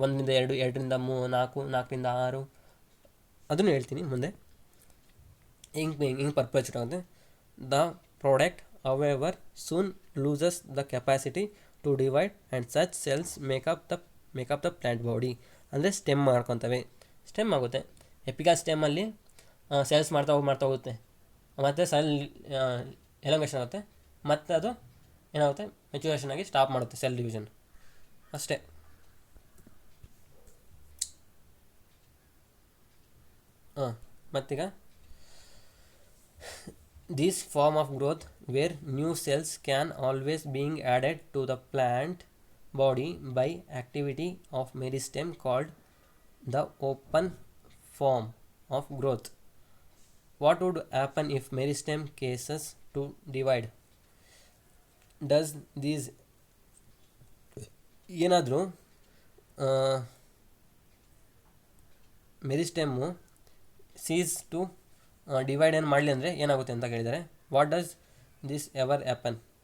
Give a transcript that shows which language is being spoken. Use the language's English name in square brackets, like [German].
[Kannada] 1ರಿಂದ 2, 2ರಿಂದ 3, 4, 4ರಿಂದ 6. ಅದನ್ನು ಹೇಳ್ತೀನಿ ಮುಂದೆ ಹಿಂಗೆ ಪರ್ಪೇಚುವೇಟ್ ಆಗುತ್ತೆ. [English] The product however soon loses the capacity to divide and such cells make up the plant body. [Kannada] ಅಂದರೆ ಸ್ಟೆಮ್ ಮಾಡ್ಕೊತವೆ, ಸ್ಟೆಮ್ ಆಗುತ್ತೆ. ಎಪಿಕಲ್ ಸ್ಟೆಮ್ಮಲ್ಲಿ ಸೆಲ್ಸ್ ಮಾಡ್ತಾ ಹೋಗುತ್ತೆ, ಮತ್ತು ಸೆಲ್ ಎಲಂಗೇಷನ್ ಆಗುತ್ತೆ, ಮತ್ತು ಅದು ಏನಾಗುತ್ತೆ? ಮೆಚುರೇಷನ್ ಆಗಿ ಸ್ಟಾಪ್ ಮಾಡುತ್ತೆ ಸೆಲ್ ಡಿವಿಷನ್. ಅಷ್ಟೇ. [English] ಮತ್ತೀಗ this form of growth where new cells can always being added to the plant body by activity of meristem called the open form of growth. What would happen if meristem cases to divide? Does these [Kannada] ಏನಾದರೂ ಮೆರಿಸ್ಟೆಮ್ಮು [English] cease to divide [Kannada] ಏನು ಮಾಡಲಿ ಅಂದರೆ ಏನಾಗುತ್ತೆ ಅಂತ ಕೇಳಿದ್ದಾರೆ. [English] What does this ever happen?